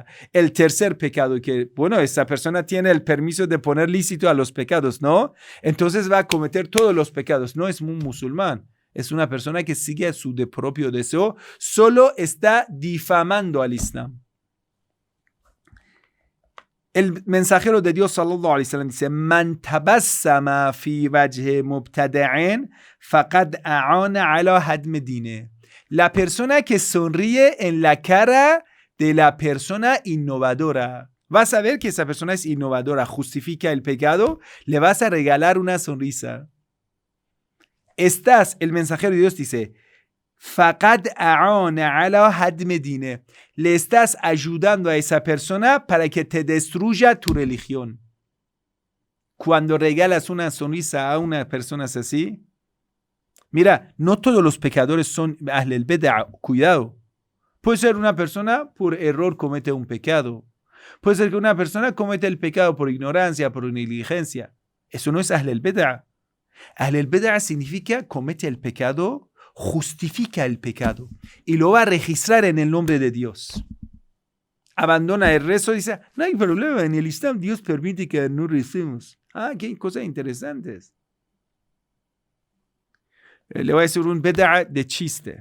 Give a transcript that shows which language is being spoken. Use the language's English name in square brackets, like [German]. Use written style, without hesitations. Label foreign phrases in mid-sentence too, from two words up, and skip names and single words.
[Spanish] El tercer pecado que, bueno, esa persona tiene el permiso de poner lícito a los pecados, ¿no? Entonces va a cometer todos los pecados. No es un musulmán. Es una persona que sigue a su propio deseo. Solo está difamando al Islam. El mensajero de Dios [Arabic] صلى الله عليه وسلم dice: "من تبسم في وجه مبتدع فقد أعان على هدم الدين." [Spanish] La persona que sonríe en la cara de la persona innovadora. Vas a ver que esa persona es innovadora, justifica el pecado, le vas a regalar una sonrisa. El mensajero de Dios dice: [Arabic] فقد أعان على هدم الدين. [Spanish] Le estás ayudando a esa persona para que te destruya tu religión. Cuando regalas una sonrisa a una persona así, mira, no todos los pecadores son [Arabic] أهل البدعة, [Spanish] cuidado. Puede ser una persona por error comete un pecado. Puede ser que una persona comete el pecado por ignorancia, por negligencia. Eso no es [Arabic] أهل البدعة. أهل البدعة [Spanish] significa comete el pecado, justifica el pecado y lo va a registrar en el nombre de Dios. Abandona el rezo y dice: no hay problema, en el Islam Dios permite que no recemos. Qué cosas interesantes. Le voy a decir un bid'a de chiste.